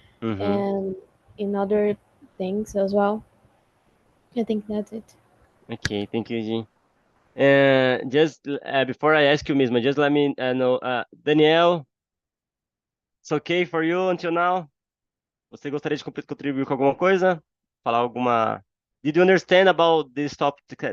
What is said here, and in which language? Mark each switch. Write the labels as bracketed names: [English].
[English] Mm-hmm. and in other things as well. I think that's it. Okay, thank you, Jean. And just before I ask you, Misma, just let me know, Daniel, it's okay for you until now? [Portuguese] Você gostaria de contribuir com alguma coisa? Falar alguma? [English] Did you understand about this topic?